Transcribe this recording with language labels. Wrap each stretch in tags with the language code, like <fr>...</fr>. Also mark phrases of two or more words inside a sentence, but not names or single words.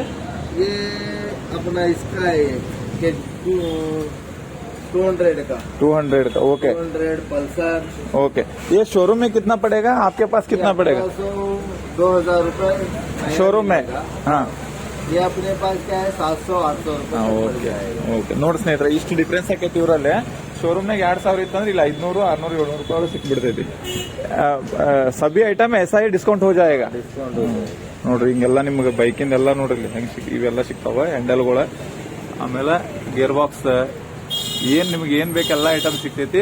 <hi>ये अपना इसका है कि 200 का 200 का। ओके 200 पल्सर। ओके ये शोरूम में कितना पड़ेगा? आपके पास कितना पड़ेगा 2000 रुपए शोरूम में? हाँ ये अपने पास क्या है 700-800 रुपए पड़ ಓಕೆ जाएगा।</hi> <kn>ಓಕೆ ನೋಡಿ ಸ್ನೇಹಿತರೆ ಇಷ್ಟು ಡಿಫ್ರೆನ್ಸ್ ಆಕೈತಿ ಇವರಲ್ಲಿ. ಶೋರೂಮ್ನಾಗ 2000 ಇತ್ತಂದ್ರೆ ಇಲ್ಲಿ 500, 600, 700 ರೂಪಾಯಿ ಒಳಗೆ ಸಿಕ್ಬಿಡ್ತೈತಿ.</kn> <hi>सभी आइटम ऐसे ही डिस्काउंट हो जाएगा.</hi> <kn>ನೋಡ್ರಿ ಹಿಂಗೆಲ್ಲ ನಿಮ್ಗೆ ಬೈಕಿಂದ ಎಲ್ಲ ನೋಡ್ರಿ ಹೆಂಗ್ ಇವೆಲ್ಲ ಸಿಗ್ತಾವ ಹ್ಯಾಂಡಲ್ಗಳು. ಆಮೇಲೆ ಗೇರ್ ಬಾಕ್ಸ್ ಏನ್ ನಿಮ್ಗೆ ಏನ್ ಬೇಕೆಲ್ಲ ಐಟಮ್ ಸಿಗ್ತೈತಿ.</kn>